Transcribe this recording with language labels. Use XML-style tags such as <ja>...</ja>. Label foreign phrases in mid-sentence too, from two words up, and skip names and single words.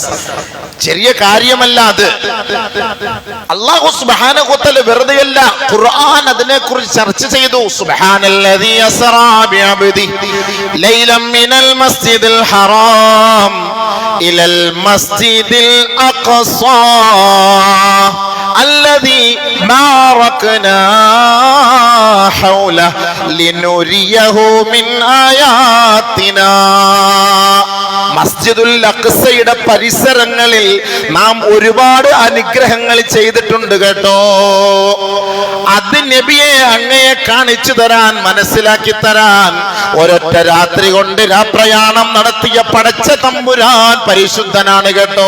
<ml>ചെറിയ കാര്യമല്ല അത്. അല്ലാഹു</ml> <ar>سبحانه وتعالى</ar> <ml>വെറുതെയല്ല, ഖുർആൻ അതിനെക്കുറിച്ച് ചർച്ച ചെയ്തു.</ml> <ar>سبحان الذي أسرى بعبده ليلا من المسجد الحرام إلى المسجد الأقصى الذي باركنا حوله لنريه من آياتنا.</ar> <ml>മസ്ജിദുൽ അഖ്സയുടെ പരിസരങ്ങളിൽ നാം ഒരുപാട് അനുഗ്രഹങ്ങൾ ചെയ്തിട്ടുണ്ട് കേട്ടോ. അത് നബിയെ അങ്ങയെ കാണിച്ചു തരാൻ, മനസ്സിലാക്കി തരാൻ ഒരൊറ്റ രാത്രി കൊണ്ട് രാപ്രയാണം നടത്തിയ പടച്ച തമ്പുരാൻ പരിശുദ്ധനാണ് കേട്ടോ.</ml>